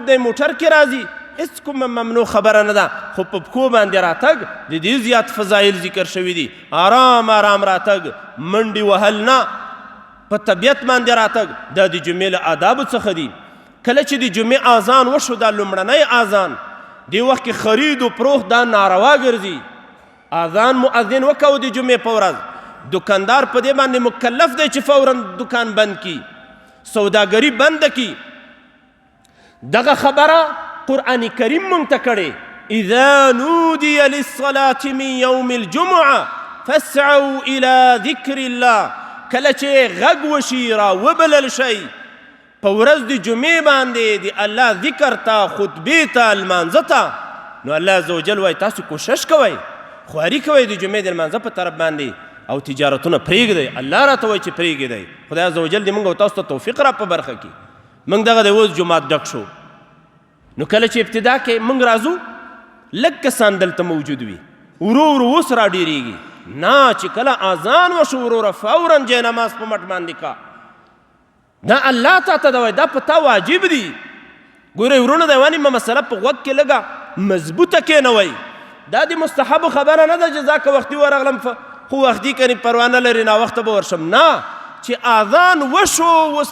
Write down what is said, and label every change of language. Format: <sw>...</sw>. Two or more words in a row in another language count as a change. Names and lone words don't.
<ps>دی موټر کې راځي هېڅ کومه ممنوع خبره نه ده خو په پښو باندې راتګ د دې زیات فضایل ذکر شوي دي آرام آرام راتګ منډې وهل نه په طبیعت باندې راتګ دا د جمعې له آدابو څخه دي کله چې د جمعې اذان وشو دا لومړنی اذان دې وخت کې خرید و فروخت دا ناروا ګرځي اذان مؤذن وکړو د جمعې په ورځ دکاندار په دې باندې مکلف دی چې فورا دکان بند کی سوداګري بند کی دغه خبره قرآن کریم مونږ ته کړې</ps> <ar>اذا نودي للصلاة من يوم الجمعة فاسعوا الى ذکر الله</ar> <ps>کله چې غږ وشي را وبلل شي په ورځ د جمعې باندې د الله ذکر ته خطبې ته لمانځه ته نو الله</ps> <ar>عز وجل</ar> <ps>وایي تاسو کوشش کوئ خواري کوئ د جمعې د لمانځه په طرف باندې او تجارتونه پرېږدئ الله راته وایي چې پرېږدئ خدای</ps> <ar>عز وجل</ar> <ps>دې موږ او تاسو ته توفیق را په برخه کړي موږ دغه د اوس جومات ډک شو نو کله چې ابتدا کې موږ راځو لږ کسان دلته موجود وي ورو ورو اوس را ډېرېږي نه چې کله اذان وشو وروره فورا جای نماز په مټ باندې کا دا الله تا ته دا وایي دا په تا واجب دي ګورئ ورونه د یوه نیمه مسله په غوږ کې لږه مضبوطه کېنوئ دا د مستحبو خبره نه ده چې ځکه وختي ورغلم خو وختي کنې پروا نه لري ناوخته به ورشم نه چې اذان وشو اوس</ps>